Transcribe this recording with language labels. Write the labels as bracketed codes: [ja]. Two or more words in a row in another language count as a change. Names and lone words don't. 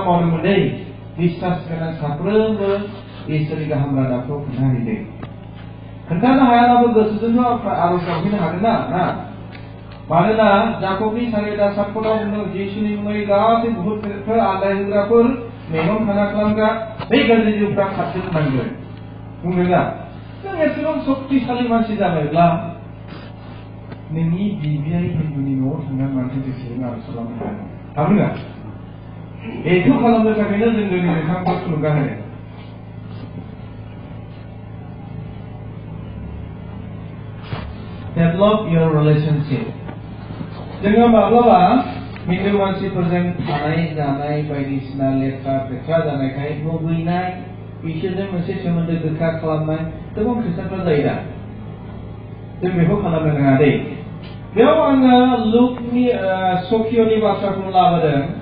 [brx] मावदोंमोन दै बिसास गोनां साफ्रोमबो इसोरनि गाहाम रादाबखौ खोन्थाहैदों खोन्थानो हायाब्लाबो गोसोजोंथ' आर'ज गाबहैनो हागोन ना मानोना जाकबनि 7:7 बुंदों जिसुनि मुङै गासै बुहुमफोर आदाय होग्राफोर मेगन खाना खालामग्रा बे गाज्रि जिउफ्रा खारजोबनांगोन बुंदोंना जों एसेबां शक्तिशालि मानसि जाबायब्ला नोंनि बिबियाय हिन्दुनि न'आव थांनानै मानसि जेसेबां आर'ज खालामनो हागोन ना बेखौ खालामनो थाखायनो जों दिनै नोंथांखौ थुलुंगा होदों [en] develop your relationship. [brx] जोङो माब्लाबा हिन्दु मानसिफोरजों थानाय जानाय बायदिसिना लेखा फेखा जानायखाय मुगैनाय बिसोरजों मोनसे सोमोन्दो गोखा खालामनाय गोबां खृष्टानफोर जायो दा जों बेखौ खालामनो नाङा दे बेयाव आङो लुकनि सखियनि बाथ्राखौ लाबोदों